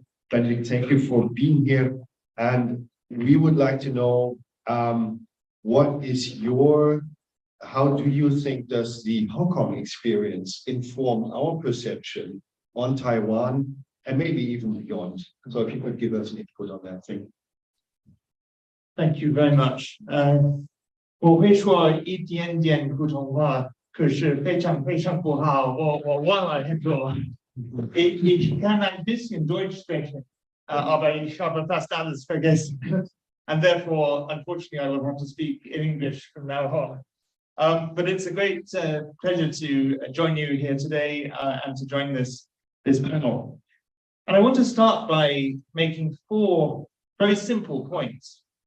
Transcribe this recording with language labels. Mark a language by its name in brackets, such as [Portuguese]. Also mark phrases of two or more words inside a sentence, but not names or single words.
[English] Benedict, thank you for being here. And we would like to know what is your how do you think does the Hong Kong experience inform our perception on Taiwan and maybe even beyond? So if you could give us an input on that thing. Thank you very much. [Chinese] 我会说一点点普通话，可是非常非常不好，我忘了很多。 [German] Ich kann ein bisschen Deutsch sprechen, aber ich habe fast alles vergessen. [English] And therefore, unfortunately, I will have to speak in English from now on. But it's a great pleasure to join you here today and to join this panel. And I want to start by making 4 very simple points.